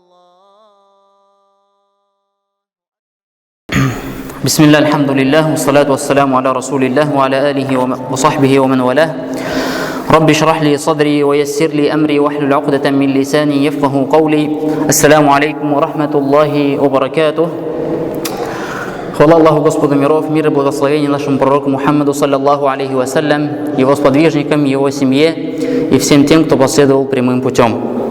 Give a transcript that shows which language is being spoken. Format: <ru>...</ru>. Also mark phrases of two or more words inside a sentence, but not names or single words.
<ar>بسم الله الحمد لله والصلاة والسلام على رسول الله وعلى آله وصحبه ومن والاه. رب اشرح لي صدري ويسر لي أمري واحلل عقدة من لساني يفقه قولي. السلام عليكم ورحمة الله وبركاته.</ar> <ru>Хвала Аллаху, Господу миров, мир и благословение нашему пророку Мухаммаду,</ru> <ar>صلى الله عليه وسلم,</ar> <ru>его сподвижникам, его семье и всем тем, кто последовал прямым путем.</ru>